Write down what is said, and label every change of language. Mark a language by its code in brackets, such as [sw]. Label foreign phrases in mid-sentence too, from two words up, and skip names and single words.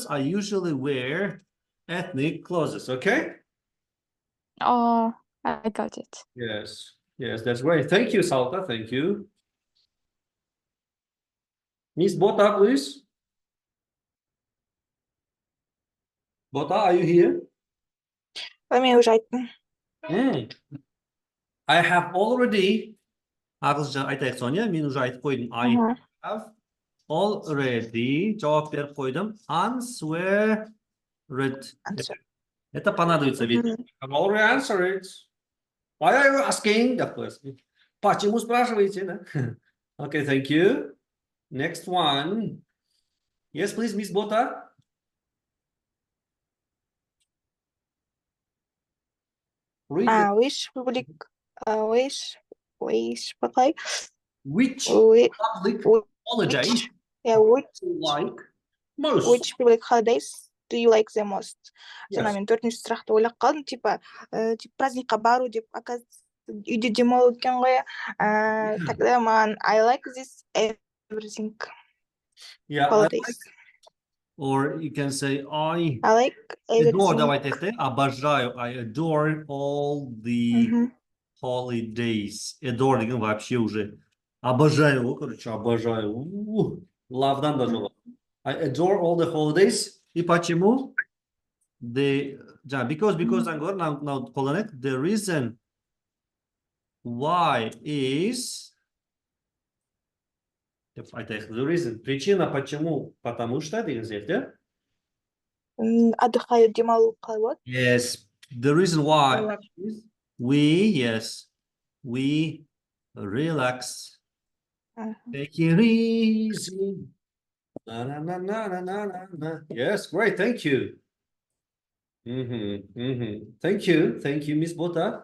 [en] I usually wear ethnic clothes, okay? Oh, I got it. Yes, that's great. Thank you, Salta. Thank you. Miss Bota, please. Bota, are you here? [kk] Мен уже айттым. [en] I have already, [kk] ағылшынша айтайық соны, мен уже айтып қойдым. [en] I have already, [kk] жауап беріп қойдым. [en] Answered. [ru] Это понадобится, ведь. [en] I've already answered. Why are you asking? [ru] Почему спрашиваете, да? [en] Okay, thank you. Next one. Yes, please, Miss Bota. Which public holidays which public holidays do you like the most? Yes. [kk] Сонымен төртінші сұрақты ойлап қалдым, [ru] типа праздникқа [kk] бару деп, оказывается, үйде демалу екен ғой. [en] Тогда маған I like this everything holidays. Or you can say I like adore, everything. [ru] давайте это, обожаю, [en] I adore all the holidays. [ru] Adore деген вообще уже обожаю, короче, обожаю. [kk] Love'дан даже. [en] I adore all the holidays. [ru] И почему? [en] Because I'm going now колонек. The reason why is the reason. [ru] Причина почему? Потому что [kk] деген сияқты. Отдыхаю, демалу қалай болады? [en] Yes. The reason why is we relax. Take it easy. Na, na, na, na, na, na, na. Yes, great. Thank you. Thank you, Miss Bota.